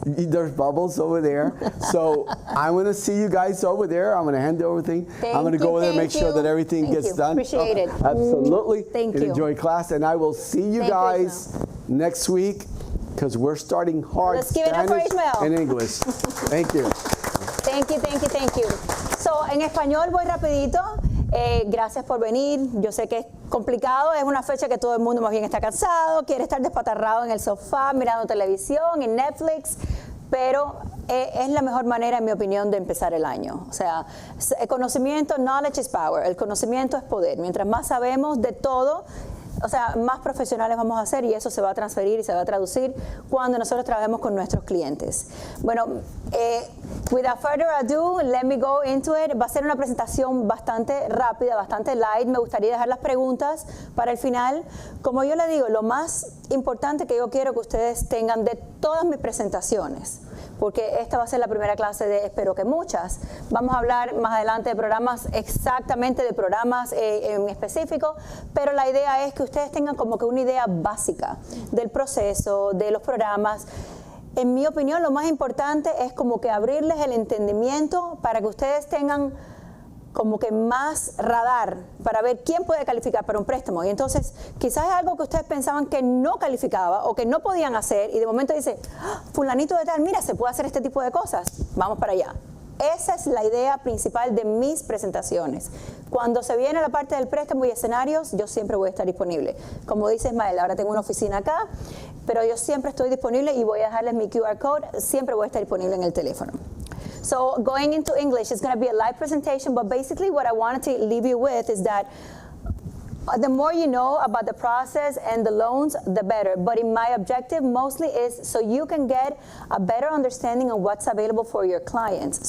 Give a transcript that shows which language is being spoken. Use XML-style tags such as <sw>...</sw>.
<en>There's bubbles over there. So I'm going to see you guys over there. I'm going to hand everything. I'm going to go over there and make sure that everything gets done. Appreciate it. Absolutely. Thank you. Enjoy class. And I will see you guys next week because we're starting hard. Let's give it up for Ismael. And English. Thank you. Thank you. So,</en> <es>en español voy rapidito. Gracias por venir. Yo sé que es complicado, es una fecha que todo el mundo más bien está cansado, quiere estar despatarrado en el sofá, mirando televisión, en Netflix, pero es la mejor manera, en mi opinión, de empezar el año. O sea, el conocimiento,</es> <en>knowledge is power,</en> <es>el conocimiento es poder. Mientras más sabemos de todo, o sea, más profesionales vamos a ser y eso se va a transferir y se va a traducir cuando nosotros trabajemos con nuestros clientes. Bueno,</es> <en>without further ado, let me go into it.</en> <es>Va a ser una presentación bastante rápida, bastante light. Me gustaría dejar las preguntas para el final. Como yo le digo, lo más importante que yo quiero que ustedes tengan de todas mis presentaciones, porque esta va a ser la primera clase de, espero que muchas. Vamos a hablar más adelante de programas, exactamente de programas en específico, pero la idea es que ustedes tengan como que una idea básica del proceso, de los programas. En mi opinión, lo más importante es como que abrirles el entendimiento para que ustedes tengan como que más radar para ver quién puede calificar para un préstamo. Y entonces, quizás es algo que ustedes pensaban que no calificaba o que no podían hacer y de momento dice, fulanito de tal, mira, se puede hacer este tipo de cosas, vamos para allá. Esa es la idea principal de mis presentaciones. Cuando se viene la parte del préstamo y escenarios, yo siempre voy a estar disponible. Como dice Ismael, ahora tengo una oficina acá, pero yo siempre estoy disponible y voy a dejarles mi QR code, siempre voy a estar disponible en el teléfono.</es> <en>So going into English, it's going to be a live presentation, but basically what I wanted to leave you with is that the more you know about the process and the loans, the better. But my objective mostly is so you can get a better understanding of what's available for your clients.</en>